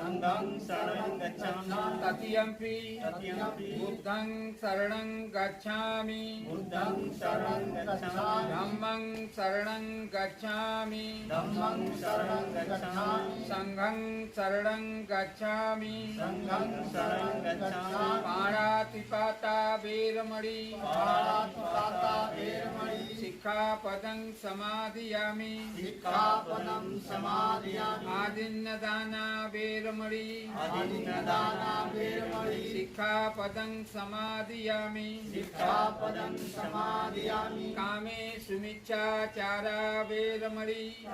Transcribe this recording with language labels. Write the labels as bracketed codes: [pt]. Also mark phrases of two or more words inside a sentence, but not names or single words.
[pi] तृतीयंपि बुद्धं शरणं गच्छामि धम्मं शरणं गच्छामि संघं शरणं गच्छामि पाणातिपाता वेरमणि सिक्खापदं समादियामि आदिन्नदाना वेरमणि सिक्खापदं समादियामि कामेषु मिच्छाचारा वेरमणि